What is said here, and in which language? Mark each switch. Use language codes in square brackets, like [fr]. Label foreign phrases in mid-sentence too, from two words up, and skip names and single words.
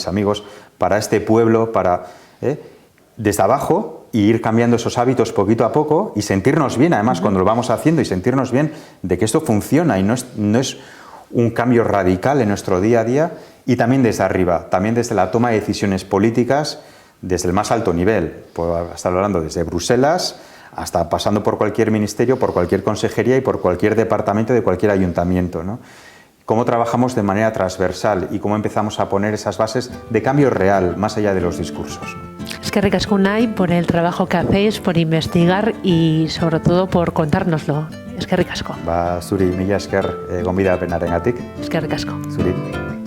[es] amigos, para este pueblo, desde abajo y ir cambiando esos hábitos poquito a poco y sentirnos bien, además, cuando lo vamos haciendo y sentirnos bien de que esto funciona y no es un cambio radical en nuestro día a día y también desde arriba, también desde la toma de decisiones políticas, desde el más alto nivel, puedo estar hablando desde Bruselas hasta pasando por cualquier ministerio, por cualquier consejería y por cualquier departamento de cualquier ayuntamiento, ¿no? Cómo trabajamos de manera transversal y cómo empezamos a poner esas bases de cambio real, más allá de los discursos. [eu] Eskerrik asko [es] Unai por el trabajo que hacéis, por investigar y sobre todo por contárnoslo. [eu] Eskerrik asko. Zuri, mila esker gonbidapenarengatik. Eskerrik asko. Zuri.